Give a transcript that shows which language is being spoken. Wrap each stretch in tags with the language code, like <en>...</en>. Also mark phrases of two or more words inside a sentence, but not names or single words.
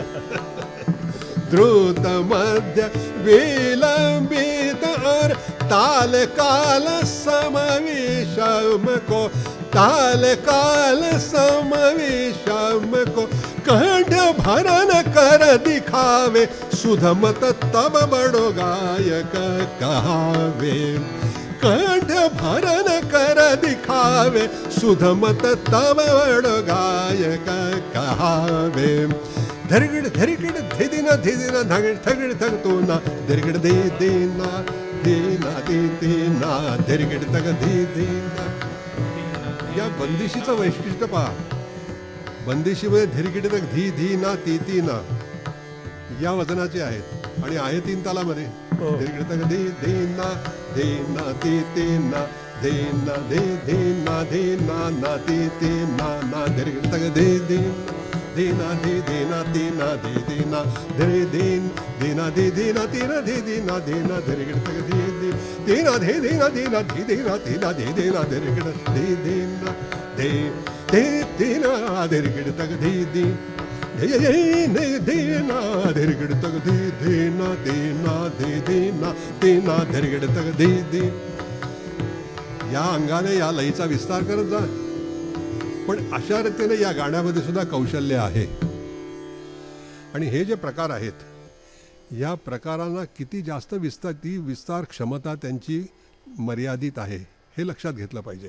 <hi>द्रुत मध्य विलंबित और ताल काल समविषम को ताल काल समविषम को कंठ भरन कर दिखावे सुधमत तब बड़ो गायक कहावे. कंठ भरन कर दिखावे सुधमत तब बड़ो गायक कहावे. धरगिड धरगिड धिदिना धिदिना धगिड थगिड थग तो ना धरगिड दे देना देना दे देना धरगिड तग दे देना.</hi> <mr>या बंदिशीचं वैशिष्ट्य पहा. बंदिशीमध्ये धिरगिड तक धी धी ना ती ती ना या वजनाचे आहेत आणि आहे तीन तालामध्ये. धिरगिड तक धी धी ना दे ना ती ती ना दे ना दे दे ना दे ना ना ती ती ना ना धिरगिड तक दे दे देना दे देना देना दे देना धरे देन देना दे देना तेना दे देना देना धिरगिड तक दे दे देना दे देना देना दे देना तेना दे देना धिरगिड दे देना दे दे देना धिरगिड तक दे दे दे देना धिरगिड तक दे देना देना दे देना तेना धिरगिड तक दे दे. या अंगाने या लयीचा विस्तार करत जा. पण अशा रीतीने या गाण्यामध्ये सुद्धा कौशल्य आहे. आणि हे जे प्रकार आहेत या प्रकारांना किती जास्त विस्तार क्षमता त्यांची मर्यादित आहे हे लक्षात घेतलं पाहिजे.</mr>